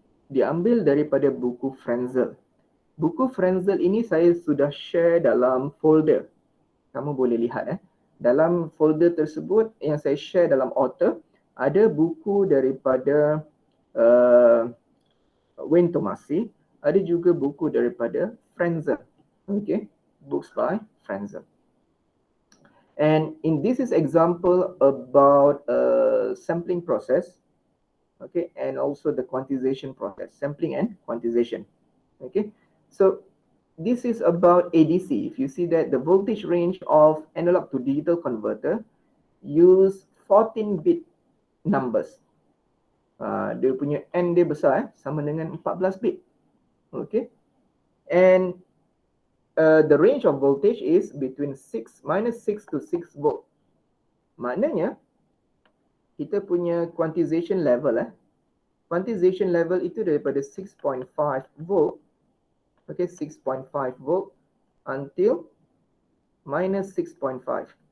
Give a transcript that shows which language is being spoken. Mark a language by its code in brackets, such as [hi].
[ms] Diambil daripada buku Frenzel. Buku Frenzel ini saya sudah share dalam folder. Kamu boleh lihat dalam folder tersebut yang saya share dalam author, ada buku daripada Wayne Tomasi, ada juga buku daripada Frenzel. [en] Okay, books by Frenzel. And in this is example about sampling process, okay, and also the quantization process, sampling and quantization. Okay, so this is about ADC. If you see that the voltage range of analog to digital converter use 14-bit numbers. [ms] Dia punya N dia besar, sama dengan 14 bit. [en] Okay, and the range of voltage is between -6 to 6 volt. [ms] Maknanya kita punya quantization level quantization level itu daripada 6.5 volt, okay, 6.5 volt until -6.5.